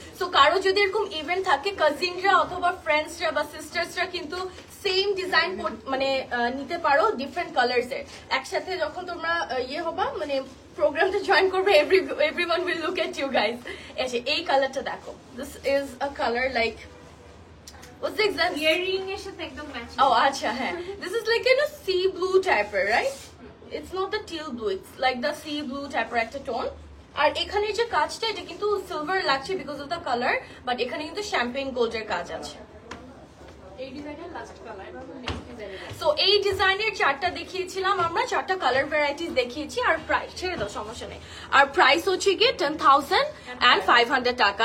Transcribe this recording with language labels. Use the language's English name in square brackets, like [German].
[Bangla] So কারো যদি এরকম ইভেন্ট থাকে, কাজিনরা অথবা ফ্রেন্ডসরা বা সিস্টার্সরা কিন্তু সেম ডিজাইন মানে নিতে পারো ডিফারেন্ট কালার্স এর। একসাথে যখন তোমরা ইয়ে হবা, মানে প্রোগ্রামটা জয়েন করবে, [English] Everyone will look at you guys. [Bangla] এই কালারটা দেখো, [English] this is a colour like, what's the exact [Bangla] earring এর সাথে একদম match. [English] oh [Hindi] acha hai, [English] this is like sea blue type, right? It's not the teal blue, it's like the sea blue type [Bangla] একটা tone. আর এখানে যে কাজটা, এটা কিন্তু silver লাগছে because of the colour, but এখানে কিন্তু শ্যাম্পেন গোল্ডের কাজ আছে। এই ডিজাইনের লাস্ট কালার। এবার নেক্সট ডিজাইনে যাই। সো এই ডিজাইনের 4টা দেখিয়েছিলাম আমরা, 4টা কালার ভ্যারাইটিস দেখিয়েছি। আর প্রাইস ছেড়ে দাও, সমস্যা নেই। আর প্রাইস হচ্ছে গিয়ে 10,500 টাকা।